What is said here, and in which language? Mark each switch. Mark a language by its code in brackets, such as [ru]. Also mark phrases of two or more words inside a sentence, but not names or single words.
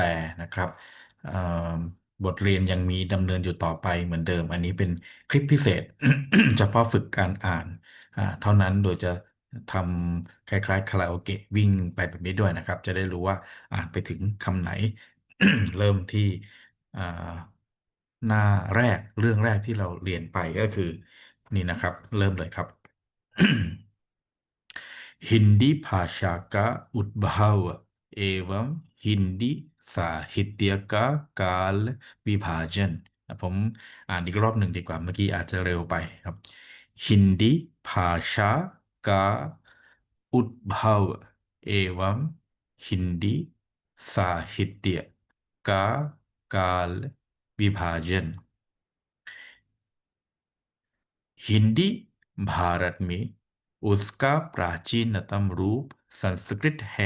[th] นะครับอ่าบทเรียนยังมีดำเนินอยู่ต่อไปเหมือนเดิมอันนี้เป็นคลิปพิเศษเฉพาะฝึกการอ่านเท่านั้นโดยจะทำคล้ายๆคาราโอเกะวิ่งไปแบบนี้ด้วยนะครับจะได้รู้ว่าอ่านไปถึงคำไหน เริ่มที่อ่าหน้าแรกเรื่องแรกที่เราเรียนไปก็คือนี่นะครับเริ่มเลยครับ [hi] हिंदी भाषा का उद्भव एवं हिंदी साहित्य का काल विभाजन [th] ผมอ่านอีกรอบหนึ่งดีกว่าเมื่อกี้อาจจะเร็วไปครับ [hi] हिंदी भाषा का उद्भव एवं हिंदी साहित्य का काल विभाजन हिंदी भारत में उसका प्राचीनतम रूप संस्कृत है।